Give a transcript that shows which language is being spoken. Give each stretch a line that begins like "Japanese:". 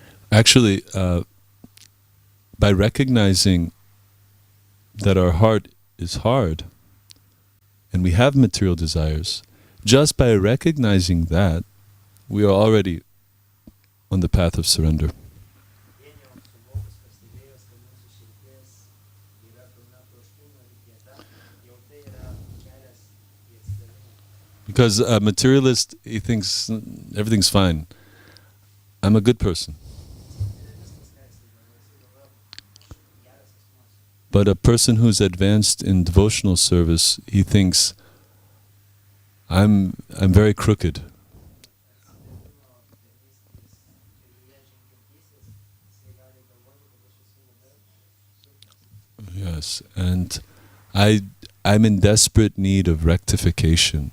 English: Actually, by recognizing that our heart is hard and we have material desires, just by recognizing that, we are already on the path of surrender.
Lithuanian: Vien jau suvokus, pastebėjus, kad mūsų širdis yra pilna troškimų ir kieta, jau tai yra kelias į atsidavimą.
English: Because a materialist, he thinks everything's fine. I'm a good person.
Lithuanian: Viskas ką jisai galvoja, geras asmuo.
English: But a person who's advanced in devotional service, he thinks, I'm very crooked. Yes, and I'm in desperate need of rectification.